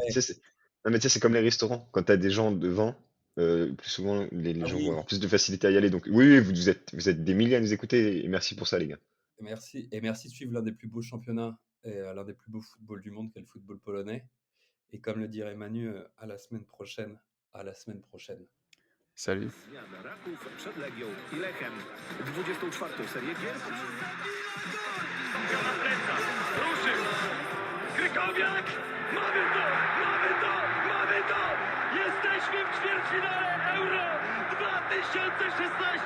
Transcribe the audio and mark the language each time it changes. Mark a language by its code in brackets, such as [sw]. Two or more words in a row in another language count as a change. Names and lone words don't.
[fr] Non, mais tu sais, c'est comme les restaurants. Quand tu as des gens devant, plus souvent, les Ah gens vont oui, avoir plus de facilité à y aller. Donc, oui, oui, vous êtes des milliers à nous écouter. Et merci pour ça, les gars. merci. Et merci de suivre l'un des plus beaux championnats et l'un des plus beaux footballs du monde, qu'est le football polonais. Et comme le dirait Manu, à la semaine prochaine. À la semaine prochaine. Salut. [pl] Zmiana Raków przed Legią i Lechem. 24. serię gier. Na plecach, ruszył! Krykowiak! Mamy to! Mamy to! Mamy to! Jesteśmy w ćwierćfinale Euro 2016!